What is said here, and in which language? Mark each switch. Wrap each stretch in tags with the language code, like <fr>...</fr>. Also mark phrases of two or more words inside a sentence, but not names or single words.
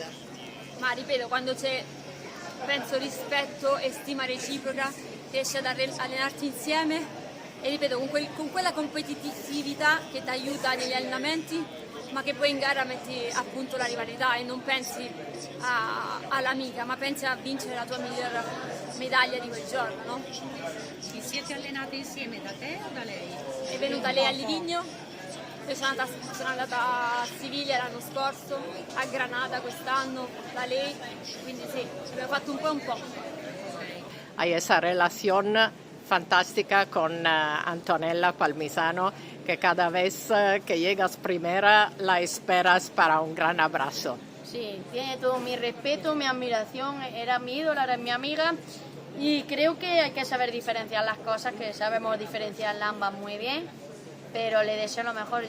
<it>Ma ripeto, quando c'è, penso, rispetto e stima reciproca, riesci ad allenarti insieme e ripeto, con quella competitività che ti aiuta negli allenamenti, ma che poi in gara metti appunto la rivalità e non pensi all'amica, ma pensi a vincere la tua miglior medaglia di quel giorno, no? Vi siete allenate insieme da te o da lei? È venuta lei a Livigno, io sono andata a Siviglia l'anno scorso, a Granada quest'anno da lei, quindi sì, abbiamo fatto un po' e un po'.</it> <es>Hay esa relación fantástica con Antonella Palmisano, que cada vez que llegas primera la esperas para un gran abrazo. Sí, tiene todo mi respeto, mi admiración, era mi ídola, era mi amiga y creo que hay que saber diferenciar las cosas, que sabemos diferenciarlas ambas muy bien, pero le deseo lo mejor.</es>